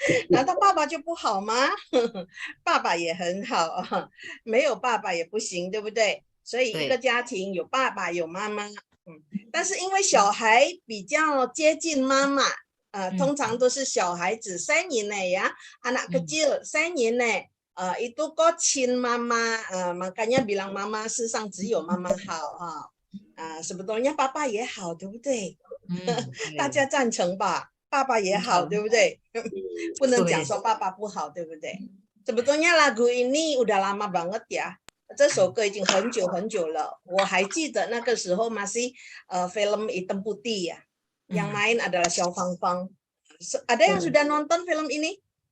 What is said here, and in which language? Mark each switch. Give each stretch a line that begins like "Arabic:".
Chinese: 难道爸爸就不好吗？爸爸也很好，没有爸爸也不行，对不对？所以一个家庭有爸爸有妈妈，但是因为小孩比较接近妈妈，通常都是小孩子3年内
Indonesian: ya, anak kecil
Chinese: 3年内。
Indonesian: itu kok cin mama, makanya bilang mama
Chinese: 世上只有妈妈好
Indonesian: sebetulnya
Chinese: 爸爸也好，对不对？大家赞成吧？爸爸也好，对不对？不能讲说爸爸不好，对不对？
Indonesian: sebetulnya lagu ini udah lama banget ya.
Chinese: 这首歌已经很久很久了，我还记得那个时候
Indonesian: masih film Hitam Putih ya, yang main adalah Xiao Fangfang. Ada yang sudah nonton film ini？